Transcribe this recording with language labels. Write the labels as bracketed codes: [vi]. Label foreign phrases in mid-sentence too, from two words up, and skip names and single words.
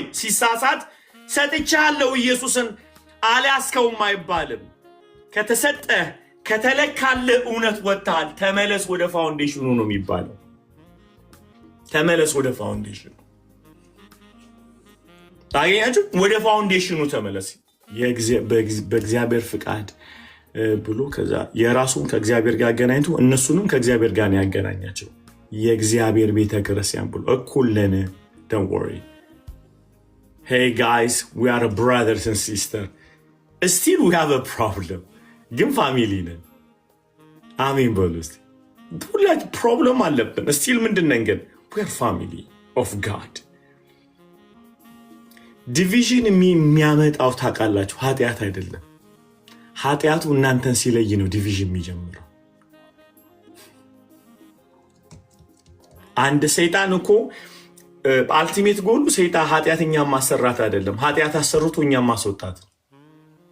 [am] ሲሳሳት ሰጥቻለሁ ኢየሱስን አልያዝከውም አይባልም። ከተሰጠህ ከተለካለ እውነት ወጥተሃል፣ ተመለስ ወደ ፋውንዴሽኑ ነው የሚባለው። ተመለስ ወደ ፋውንዴሽኑ። ታገኛችሁ? ወደ ፋውንዴሽኑ ተመለስ። በእግዚአብሔር ፍቃድ ብሎ ከዛ የራሱን ከእግዚአብሔር ጋር አገናኝቶ እነሱንም ከእግዚአብሔር ጋር ያገናኛቸው። የእግዚአብሔር ቤተ ክርስቲያን ብሎ እኩል ነን። [en] don't worry. Hey guys, we are brothers and sisters. Still we have a problem. [am] ግን ፋሚሊ ነን። አሜን በሉ እስቲ። ሁላችን ፕሮብለም አለብን። ስቲል ምንድነን ግን? [en] we are family of God. [am] ዲቪዥን የሚያመጣው ታውቃላችሁ፣ ኃጢአት አይደለም። ኃጢአቱ እናንተን ሲለይ ነው ዲቪዥን የሚጀምረው። አንድ ሰይጣን እኮ [en] ultimate goal [am] ሰይጣን ኃጢአተኛ ማሰራት አይደለም፣ ኃጢአት አሰርቶ እኛም ማስወጣት።